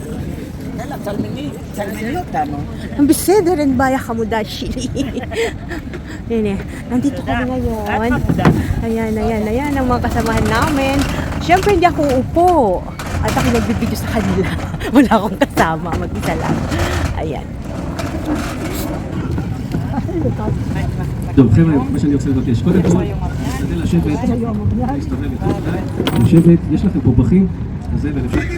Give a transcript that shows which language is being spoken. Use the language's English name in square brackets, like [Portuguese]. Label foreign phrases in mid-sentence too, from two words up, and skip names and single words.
[Filipino] Ang biseda rin baya kamudashi. Yan eh. Nandito kami ngayon. Ayan ang mga kasamahan namin. Siyempre hindi ako uupo. At ako nagbibideo sa kanila. Wala akong kasama. Mag-isa lang. Ayan. [Hebrew] טוב חבר'ה, מה שאני רוצה לבקש, קודם כל, נשתדל לשבת, להסתובב יותר מדי, לשבת, יש לכם פה פחים, אז זה ולפי...